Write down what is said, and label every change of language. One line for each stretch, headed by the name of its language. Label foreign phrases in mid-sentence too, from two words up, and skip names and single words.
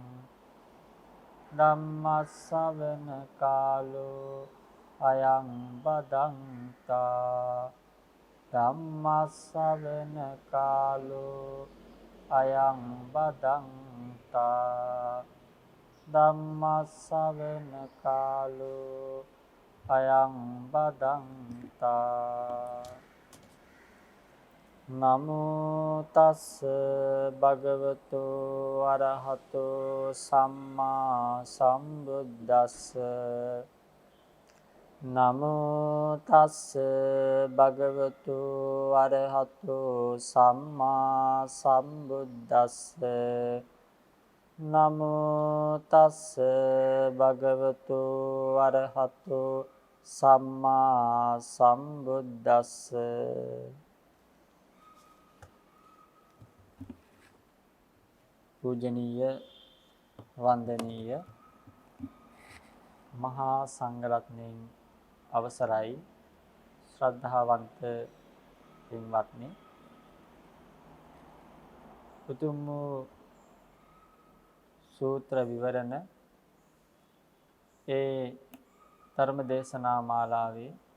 Pali: ධම්මස්සවන කාලෝ අයං බදන්තා ධම්මස්සවන කාලෝ අයං බදන්තා ධම්මස්සවන කාලෝ අයං බදන්තා නමෝ තස්ස භගවතු අරහතෝ සම්මා සම්බුද්දස්ස නමෝ තස්ස භගවතු අරහතෝ සම්මා සම්බුද්දස්ස නමෝ තස්ස භගවතු අරහතෝ සම්මා සම්බුද්දස්ස
Sinhala: පූජනීය වන්දනීය මහා සංඝරත්නයන් අවසරයි ශ්‍රද්ධාවන්ත පින්වත්නි උතුම් වූ සූත්‍ර විවරණ ඒ ධර්ම දේශනා මාලාවේ